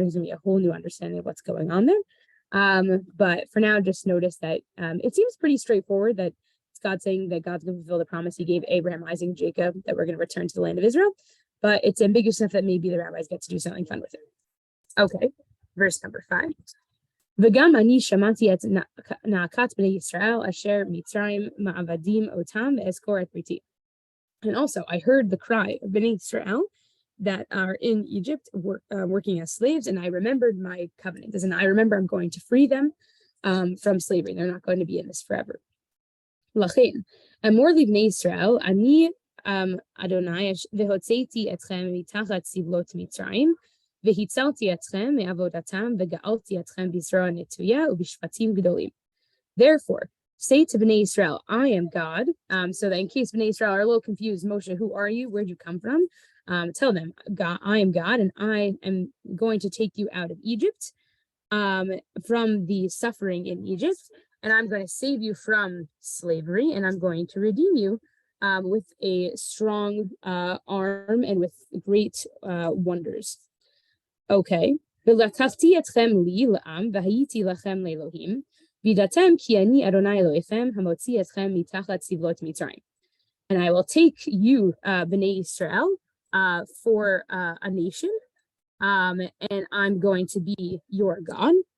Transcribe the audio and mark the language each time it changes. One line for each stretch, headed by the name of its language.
English: There's going to be a whole new understanding of what's going on there. But for now, just notice that it seems pretty straightforward that it's God saying that God's going to fulfill the promise he gave Abraham, Isaac, and Jacob, that we're going to return to the land of Israel. But it's ambiguous enough that maybe the rabbis get to do something fun with it. Okay, verse number 5.
Hebrew: וגם אני שמעתי את נאקת בני ישראל אשר מצרים מעבדים אותם ואזכור את בריתי.
English: And also, I heard the cry of Bnei Israel that are in Egypt working as slaves, and I remembered my covenant. As in, I remember I'm going to free them from slavery. They're not going to be in this forever.
Hebrew: לכן, אמור לבני ישראל, אני אדוני והוצאתי אתכם מתחת סבלות מצרים, והצלתי אתכם מעבודתם וגאלתי אתכם בזרוע נטויה ובשבטים גדולים.
English: Therefore, say to Bnei Israel, I am God. So that in case Bnei Israel are a little confused, Moshe, who are you? Where'd you come from? Tell them, God, I am God, and I am going to take you out of Egypt, from the suffering in Egypt, and I'm going to save you from slavery, and I'm going to redeem you with a strong arm and with great wonders. Okay.
Hebrew: ולקחתי אתכם לי לעם והייתי לכם לאלוהים, וידעתם כי אני אדוני אלוהיכם המוציא אתכם מתחת סבלות מצרים.
English: And I will take you, Bnei Israel, for a nation, and I'm going to be your God.